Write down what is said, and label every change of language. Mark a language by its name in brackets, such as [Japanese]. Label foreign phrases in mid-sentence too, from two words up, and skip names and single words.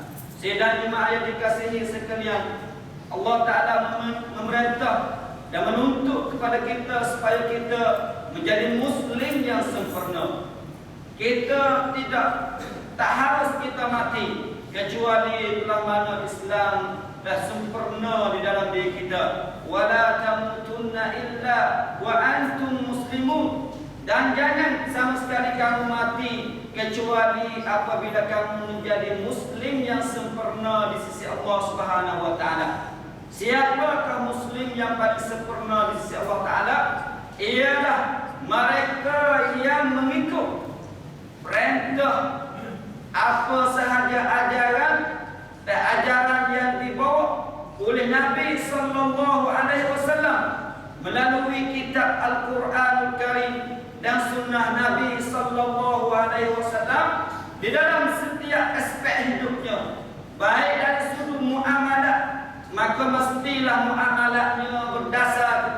[Malay] Sidang jemaah yang dikasihi sekalian, Allah taala memerintah dan menuntut kepada kita supaya kita menjadi muslim yang sempurna. Kita tak harus kita mati kecuali telah mana Islam dah sempurna di dalam diri kita. [Arabic] ولا تموتن إلا وأنتم مسلمون. [Malay] Dan jangan sama sekali kamu mati kecuali apabila kamu menjadi muslim yang sempurna di sisi Allah [Arabic] سبحانه وتعالى. [Malay] Siapakah muslim yang paling sempurna di sisi Allah taala? Ialah mereka yang mengikut perintah apa sahaja ajaran dan ajaran yang dibawa oleh Nabi [Arabic] صلى الله عليه وسلم [Malay] melalui kitab Al-Quranul Karim dan sunnah Nabi [Arabic] صلى الله عليه وسلم [Malay] di dalam setiap aspek hidupnya, baik dari sudut muamalah, maka mestilah muamalatnya berdasar